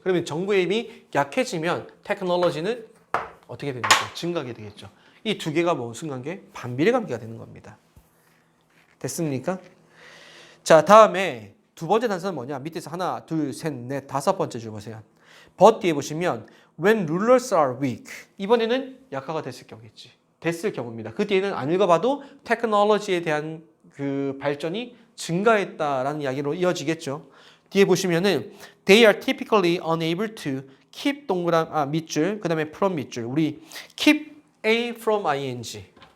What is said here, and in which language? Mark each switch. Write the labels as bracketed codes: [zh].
[ko] 그러면 정부의 힘이 약해지면 테크놀로지는 어떻게 되겠죠? 증가하게 되겠죠. 이 두 개가 무슨 관계? 반비례 관계가 되는 겁니다. 됐습니까? 자, 다음에 두 번째 단서는 뭐냐? 밑에서 하나, 둘, 셋, 넷, 다섯 번째 줄 보세요. [en] but [ko] 뒤에 보시면 [en] when rulers are weak. [ko] 이번에는 약화가 됐을 경우겠지. 됐을 경우입니다. 그 뒤에는 안 읽어봐도 테크놀로지에 대한 그 발전이 증가했다라는 이야기로 이어지겠죠. 뒤에 보시면은 [en] they are typically unable to keep [ko] 동그란 밑줄, 그 다음에 from 밑줄. 우리 [en] keep A from ing.